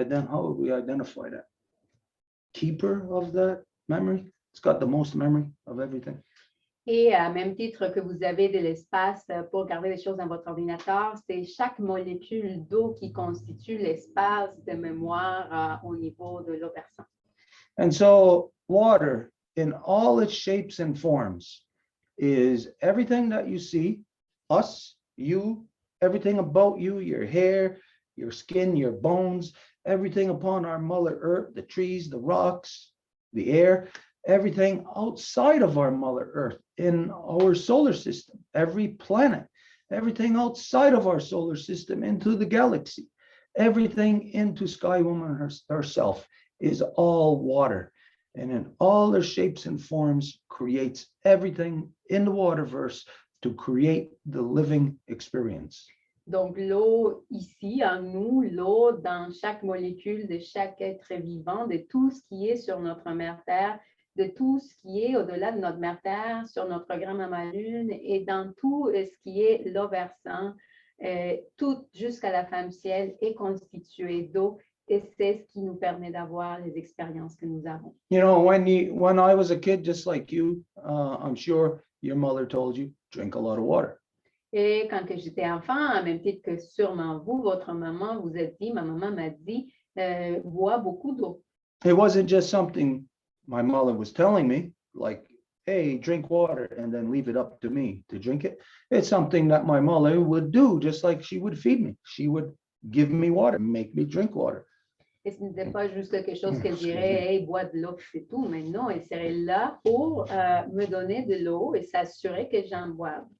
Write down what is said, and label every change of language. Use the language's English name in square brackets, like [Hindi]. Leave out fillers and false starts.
[English] How would we identify that? Keeper of that memory. It's got the most memory of everything. [French] Et à même titre que vous avez de l'espace pour garder les choses dans votre ordinateur, c'est chaque molécule d'eau qui constitue l'espace de mémoire au niveau de l'eau versante. [English] And so water in all its shapes and forms is everything that you see, us, you, everything about you, your hair, your skin, your bones, everything upon our Mother Earth, the trees, the rocks, the air, everything outside of our Mother Earth in our solar system, every planet, everything outside of our solar system into the galaxy, everything into Sky Woman herself is all water, and in all their shapes and forms creates everything in the waterverse to create the living experience. [French] Donc, l'eau ici, en nous, l'eau dans chaque molécule de chaque être vivant, de tout ce qui est sur notre mère Terre, de tout ce qui est au-delà de notre mère Terre, sur notre grand maman Lune, et dans tout ce qui est l'eau versant, tout jusqu'à la femme ciel est constitué d'eau. Et c'est ce qui nous permet d'avoir les expériences que nous avons. [English] You know, when I was a kid, just like you, I'm sure your mother told you, drink a lot of water. [French] Et quand que j'étais enfant, en même titre que sûrement vous, votre maman vous a dit, ma maman m'a dit, bois beaucoup d'eau. [English] It wasn't just something my mother was telling me, like hey, drink water, and then leave it up to me to drink it. It's something that my mother would do, just like she would feed me. She would give me water, make me drink water. [French] Et ce n'était pas juste quelque chose qu'elle [English] Excuse [French] dirait, [English] me. [French] hey, bois de l'eau, puis c'est tout. Mais non, elle serait là pour me donner de l'eau et s'assurer que j'en boive.